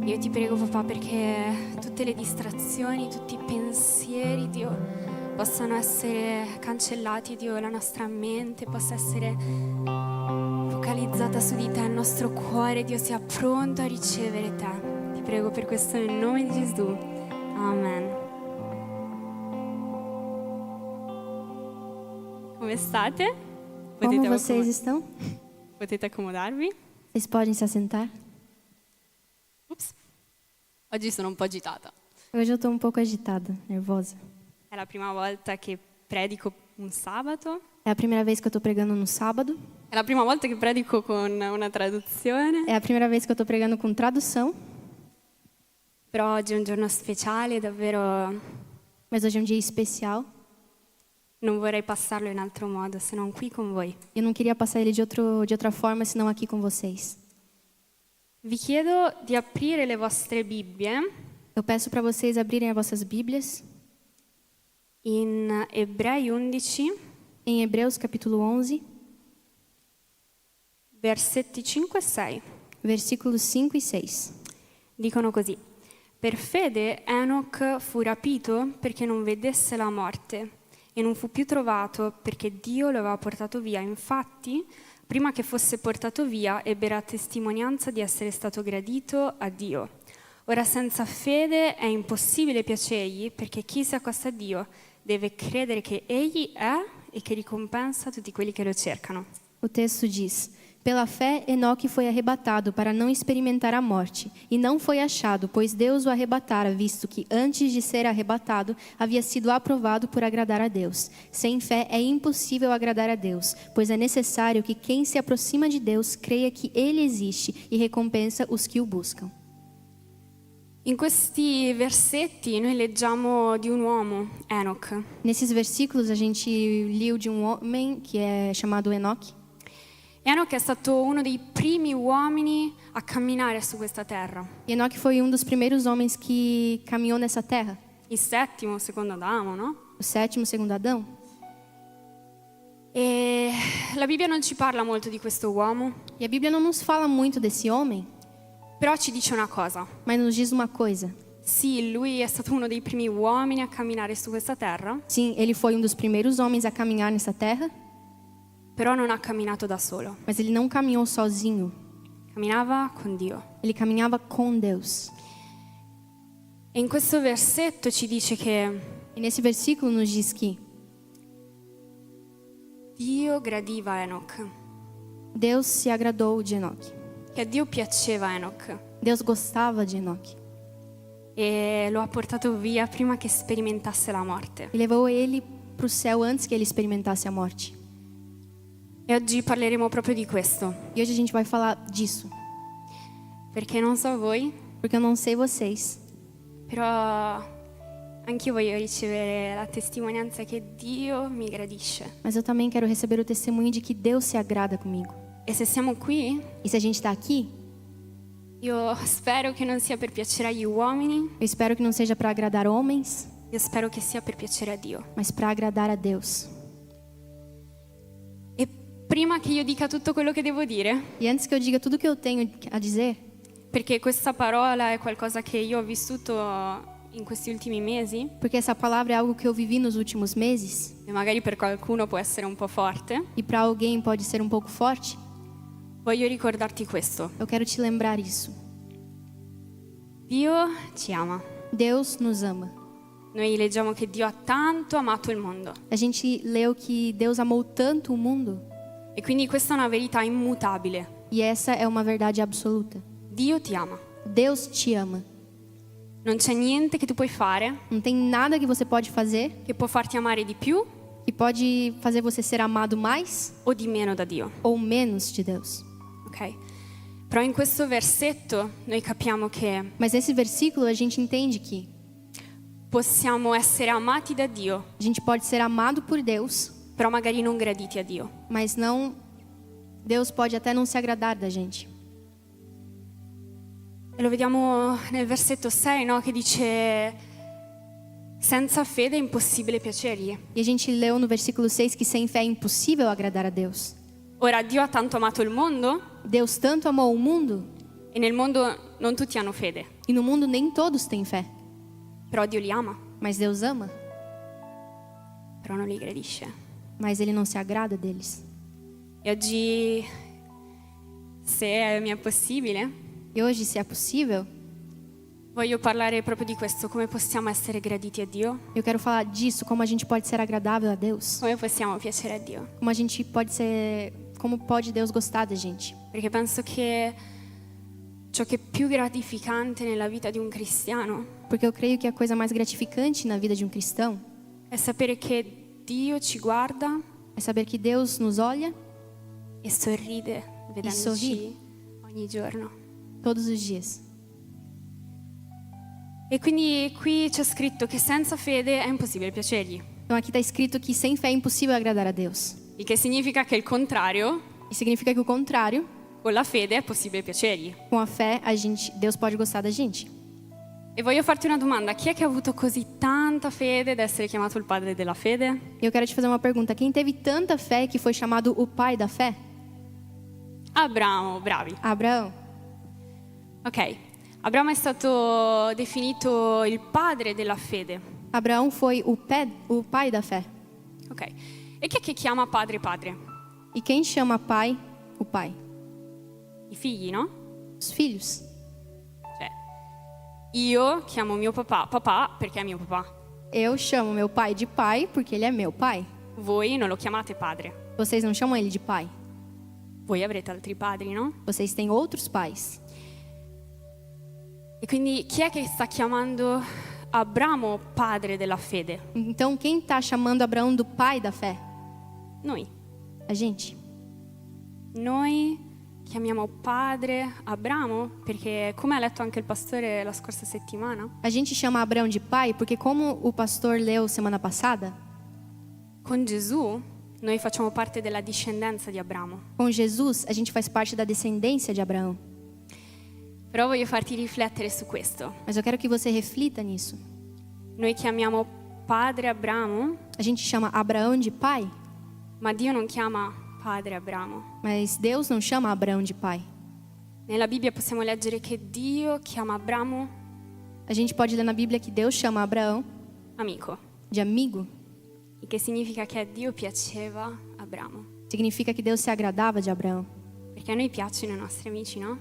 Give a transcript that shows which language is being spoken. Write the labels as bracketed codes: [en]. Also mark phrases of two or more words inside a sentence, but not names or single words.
[it] Io ti prego, papà, perché tutte le distrazioni, tutti i pensieri, Dio, possano essere cancellati, Dio, la nostra mente possa essere focalizzata su di te, il nostro cuore, Dio, sia pronto a ricevere te. Ti prego per questo nel nome di Gesù. Amen. Come state? [pt] Como vocês estão? [it] Potete accomodarvi? [pt] Vocês podem se assentar? Ups. [it] Oggi sono un po' agitata. [pt] Hoje eu estou um pouco agitada, nervosa. [it] È la prima volta che predico un sabato, [pt] É a primeira vez que eu estou pregando no sábado. [it] è la prima volta che predico con una traduzione, [pt] É a primeira vez que eu estou pregando com tradução. [it] però oggi è un giorno speciale, davvero [pt] Mas hoje é um dia especial. [it] non vorrei passarlo in altro modo se non qui con voi. [pt] Eu não queria passar ele de outra forma, senão aqui com vocês. [it] Vi chiedo di aprire le vostre Bibbie [pt] Eu peço para vocês abrirem as vossas Bíblias [it] in Ebrei 11, [pt] em Hebreus capítulo 11, [it] versetti 5 e 6. [pt] versículos 5 e 6. [it] Dicono così: per fede Enoch fu rapito perché non vedesse la morte e non fu più trovato perché Dio lo aveva portato via. Infatti, prima che fosse portato via, ebbe la testimonianza di essere stato gradito a Dio. Ora senza fede è impossibile piacergli, perché chi si accosta a Dio deve credere che Egli è e che ricompensa tutti quelli che lo cercano. [pt] O texto diz: pela fé, Enoque foi arrebatado para não experimentar a morte, e não foi achado, pois Deus o arrebatara, visto que antes de ser arrebatado, havia sido aprovado por agradar a Deus. Sem fé é impossível agradar a Deus, pois é necessário que quem se aproxima de Deus creia que Ele existe e recompensa os que o buscam. [it] In questi versetti noi leggiamo di un uomo, Enoch. [pt] Nesses versículos a gente leu de um homem que é chamado Enoque. [it] Enoch è stato uno dei primi uomini a camminare su questa terra, [pt] E Enoque foi um dos primeiros homens que caminhou nessa terra, [it] il settimo secondo Adamo, no? [pt] o sétimo segundo Adão. [it] E la Bibbia non ci parla molto di questo uomo, [pt] E a Bíblia não nos fala muito desse homem, [it] però ci dice una cosa. [pt] mas nos diz uma coisa. [it] Sì, lui è stato uno dei primi uomini a camminare su questa terra, [pt] Sim, ele foi um dos primeiros homens a caminhar nessa terra, [it] però non ha camminato da solo. [pt] mas ele não caminhou sozinho. [it] Camminava con Dio. [pt] Ele caminhava com Deus. [it] E in questo versetto ci dice che [pt] E nesse versículo nos diz que [it] Dio gradiva Enoch, [pt] Deus se agradou de Enoque. [it] che a Dio piaceva Enoch [pt] Deus gostava de Enoque. [it] e lo ha portato via prima che sperimentasse la morte. [pt] E levou ele para o céu antes que ele experimentasse a morte. [it] E oggi parleremo proprio di questo, [pt] E hoje a gente vai falar disso, [it] perché non so voi, [pt] porque eu não sei vocês, [it] però anch'io voglio ricevere la testimonianza che Dio mi gradisce. [pt] mas eu também quero receber o testemunho de que Deus se agrada comigo. [it] E se siamo qui, [pt] E se a gente está aqui, [it] io spero che non sia per piacere agli uomini, [pt] eu espero que não seja para agradar homens, [it] io spero che sia per piacere a Dio. [pt] mas para agradar a Deus. [it] E prima che io dica tutto quello che devo dire, [pt] E antes que eu diga tudo o que eu tenho a dizer, [it] perché questa parola è qualcosa che io ho vissuto in questi ultimi mesi, [pt] porque essa palavra é algo que eu vivi nos últimos meses, [it] e magari per qualcuno può essere un po' forte, [pt] e para alguém pode ser um pouco forte, [it] voglio ricordarti questo. [pt] eu quero te lembrar isso. [it] Dio ci ama. [pt] Deus nos ama. [it] Noi leggiamo che Dio ha tanto amato il mondo. [pt] A gente leu que Deus amou tanto o mundo, [it] E quindi questa è una verità immutabile. [pt] e essa é uma verdade absoluta. [it] Dio ti ama. [pt] Deus te ama. [it] Non c'è niente che tu puoi fare [pt] Não tem nada que você pode fazer [it] che può farti amare di più [pt] que pode fazer você ser amado mais [it] o di meno da Dio. [pt] ou menos de Deus. Ok? [it] Però in questo versetto noi capiamo che [pt] Mas nesse versículo a gente entende que [it] possiamo essere amati da Dio, [pt] a gente pode ser amado por Deus, [it] però magari non graditi a Dio. [pt] mas não Deus pode até não se agradar da gente. [it] E lo vediamo nel versetto 6, no? Che dice senza fede è impossibile piacergli. [pt] E a gente leu no versículo 6 que sem fé é impossível agradar a Deus. [it] Ora, Dio ha tanto amato il mondo [pt] Deus tanto amou o mundo, [it] e nel mondo non tutti hanno fede, [pt] e no mundo nem todos têm fé, [it] però Dio li ama, [pt] mas Deus ama, [it] però non li gradisce. [pt] mas Ele não se agrada deles. [it] E oggi, se mi è possibile, [pt] E hoje, se é possível, [it] voglio parlare proprio di questo, come possiamo essere graditi a Dio, [pt] eu quero falar disso, como a gente pode ser agradável a Deus, [it] come possiamo piacere a Dio. [pt] como a gente pode ser, como pode Deus gostar da gente. [it] Perché penso che ciò che è più gratificante nella vita di un cristiano [pt] Porque eu creio que a coisa mais gratificante na vida de um cristão [it] è sapere che Dio ci guarda [pt] é saber que Deus nos olha [it] e sorride vedendoci sorride. ogni giorno. [pt] todos os dias. [it] E quindi qui c'è scritto che senza fede è impossibile piacergli, [pt] Então aqui está escrito que sem fé é impossível agradar a Deus. [it] il che significa che il contrario, [pt] E significa que o contrário, [it] con la fede è possibile piacergli. [pt] com a fé, Deus pode gostar da gente. [it] E voglio farti una domanda: chi è che ha avuto così tanta fede da essere chiamato il padre della fede? [pt] E eu quero te fazer uma pergunta. Quem teve tanta fé que foi chamado o pai da fé? [it] Abramo, bravi. [pt] Abraão. [it] Ok, Abramo è stato definito il padre della fede. [pt] Abraão foi o pai da fé. [it] Ok, e chi è che chiama padre padre? [pt] E quem chama pai? O pai. [it] I figli, no? [pt] Os filhos. [it] Cioè, io chiamo mio papà papà perché è mio papà. [pt] Eu chamo meu pai de pai porque ele é meu pai. [it] Voi non lo chiamate padre. [pt] Vocês não chamam ele de pai. [it] Voi avrete altri padri, no? [pt] Vocês têm outros pais. [it] E quindi chi è che sta chiamando Abramo padre della fede? [pt] Então quem está chamando Abraão do pai da fé? [it] Noi. [pt] A gente. [it] Noi chiamiamo padre Abramo perché, come ha letto anche il pastore la scorsa settimana, [pt] A gente chama Abraão de pai porque, como o pastor leu semana passada, [it] con Gesù noi facciamo parte della discendenza di Abramo. [pt] com Jesus a gente faz parte da descendência de Abraão. [it] Però voglio farti riflettere su questo. [pt] Mas eu quero que você reflita nisso. [it] Noi chiamiamo padre Abramo, [pt] A gente chama Abraão de pai, [it] ma Dio non chiama padre Abramo. [pt] mas Deus não chama Abraão de pai. [it] Nella Bibbia possiamo leggere che Dio chiama Abramo [pt] A gente pode ler na Bíblia que Deus chama Abraão [it] amico, [pt] de amigo. [it] il che significa che a Dio piaceva Abramo. [pt] Significa que Deus se agradava de Abraão. [it] Perché a noi piacciono i nostri amici, no?